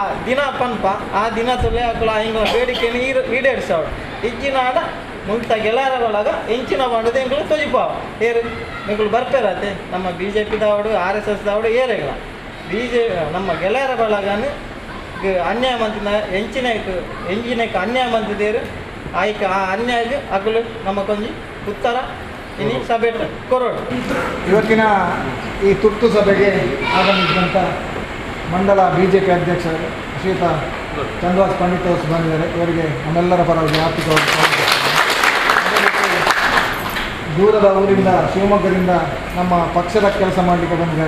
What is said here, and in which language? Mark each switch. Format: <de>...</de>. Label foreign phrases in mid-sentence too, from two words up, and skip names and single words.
<tcy>ದಿನ ಪನ್ಪ ಆ ದಿನ ತೊಲೆ ಆಕಲು ಆ ಎಂಕಲ ಬೇಡಿಕೆನ ಈಡೇರಿಸಾವ ಇಜ್ಜಿನ ಆಡ ಮುಂತ ಗೆಳೆಯರ ಬಳಗ ಎಂಚಿನ ಬಂಡದು ಎಂಕಲು ತೊಜಿಪಾವ ಏರು ಎಂಕಲು ಬರ್ಪೇರತ್ತೆ ನಮ್ಮ BJP ದಾವಡು RSS ದಾವಡು ಏರೆಗಳ ನಮ್ಮ ಗೆಳೆಯರ ಬಳಗನು ಅನ್ಯಾಯ ಮಂತಿನ ಎಂಚಿನಕ್ಕೆ ಅನ್ಯಾಯ ಮಂತಿದೇರು ಆಯ್ಕೆ ಆ ಅನ್ಯಾಯ ಅಗಲು ನಮಗೊಂದು ಉತ್ತರ ಇನಿ ಸಭೆ ಕೊರೋಡು.</tcy> <kn>ಇವತ್ತಿನ ಈ ತುರ್ತು ಸಭೆಗೆ ಆಗಮಿಸಿದಂಥ ಮಂಡಲ BJP ಅಧ್ಯಕ್ಷರು ಶ್ರೀಯುತ ಚಂದ್ರವಾಸ್ ಪಂಡಿತ್ ಅವರು ಬಂದಿದ್ದಾರೆ. ಇವರಿಗೆ ನಮ್ಮೆಲ್ಲರ ಪರವಾಗಿ ಆರ್ಥಿಕವಾಗಿ ದೂರದ ಊರಿಂದ ಶಿವಮೊಗ್ಗದಿಂದ ನಮ್ಮ ಪಕ್ಷದ ಕೆಲಸ ಮಾಡಲಿಕ್ಕೆ ಬಂದಿದ್ದಾರೆ.</kn>